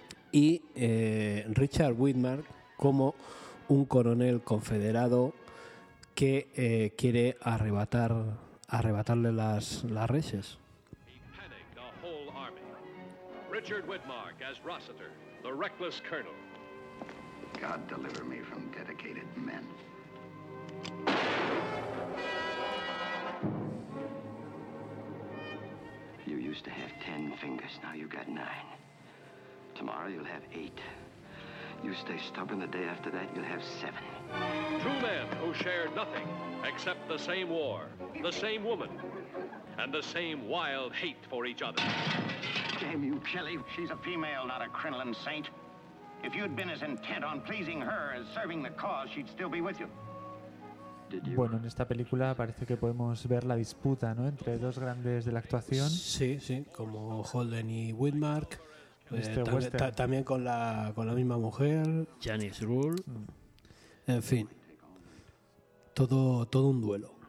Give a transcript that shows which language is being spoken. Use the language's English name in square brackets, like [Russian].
[Spanish] y Richard Widmark como un coronel confederado que quiere arrebatarle las reses. [English] He panicked the whole army. Richard Widmark as Rossiter, the reckless colonel. God deliver me from dedicated men. You used to have 10 fingers, now you got 9. Tomorrow you'll have 8. You stay stubborn, the day after that you'll have 7. Two men who share nothing except the same war, the same woman, and the same wild hate for each other. Damn you, Shelley. She's a female, not a crinoline saint. If you'd been as intent on pleasing her as serving the cause, she'd still be with you. [Spanish] Bueno, en esta película parece que podemos ver la disputa, ¿no?, entre dos grandes de la actuación. Sí, sí, como Holden y Widmark. También con la misma mujer, Janice Rule. En fin, todo un duelo.